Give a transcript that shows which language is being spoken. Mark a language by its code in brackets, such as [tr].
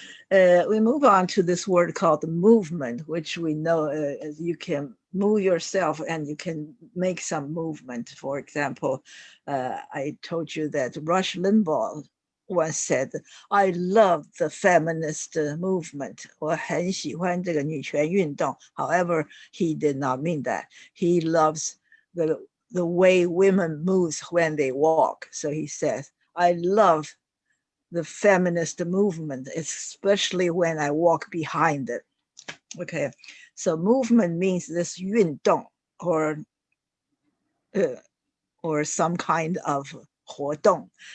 [en] We move on to this word called movement, which we know as you can move yourself and you can make some movement. For example, I told you that Rush Limbaugh once said, I love the feminist movement. [zh] 我很喜欢这个女权运动. [en] However, he did not mean that. He loves the way women move when they walk. So he says, I love the feminist movement, especially when I walk behind it. Okay, so movement means this 运动 or some kind of 活动.